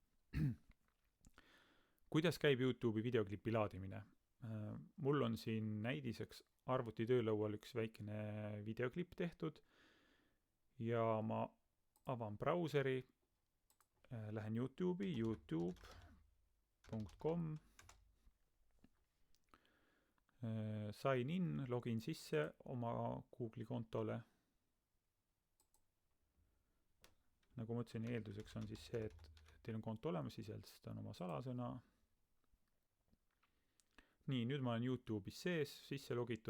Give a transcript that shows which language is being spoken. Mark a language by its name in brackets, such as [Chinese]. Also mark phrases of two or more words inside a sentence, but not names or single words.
[Estonian] Kuidas käib YouTube'i videoklipi laadimine? Mul on siin näidiseks arvuti töölaual üks väikene videoklipp tehtud ja ma avan brauseri, lähen YouTube'i, [English] youtube.com, sign in, [Estonian] login sisse oma Google'i kontole. Nagu ma ütlesin, eelduseks on siis see, et teil on konto olemas, sisestan oma salasõna. Nii, nüüd ma olen YouTube'is sees, sisse logitud.